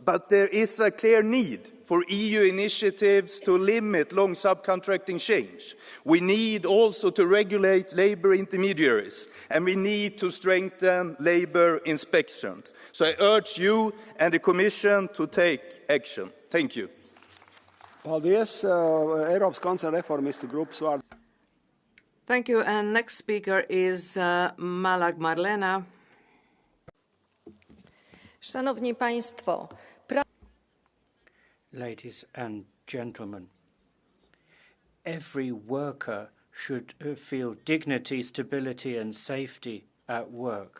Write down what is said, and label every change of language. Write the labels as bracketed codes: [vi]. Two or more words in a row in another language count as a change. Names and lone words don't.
[en] but there is a clear need for EU initiatives to limit long subcontracting change. We need also to regulate labour intermediaries, and we need to strengthen labour inspections. So I urge you and the Commission to take action. Thank you. [lv] Paldies. Eiropas konservatīvu grupas vārdā. [en] Thank you. And next speaker is Malag Marlena. [pl] Szanowni Państwo, [en] Ladies and gentlemen, every worker should feel dignity, stability and safety at work.